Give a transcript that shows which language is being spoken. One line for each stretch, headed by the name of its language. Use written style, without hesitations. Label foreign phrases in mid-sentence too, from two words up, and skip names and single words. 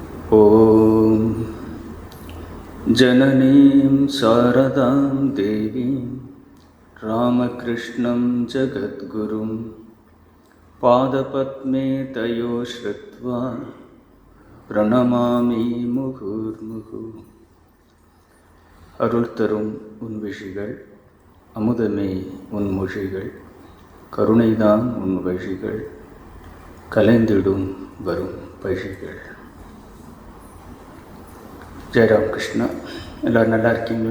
Sanskrit: ॐ जननीं शारदां देवीं रामकृष्णं जगद्गुरुं पादपद्मे तयो श्रुत्वा प्रणमामि मुहुर्मुहुः.
Tamil: அருள் தரும் உன் விஷிகள், அமுதமே உன் மொழிகள், கருணைதான் உன் வழிகள், கலைந்திடும் வரும் பழிகள். ஜெயராம் கிருஷ்ணா. எல்லோரும் நல்லா இருக்கீங்களா?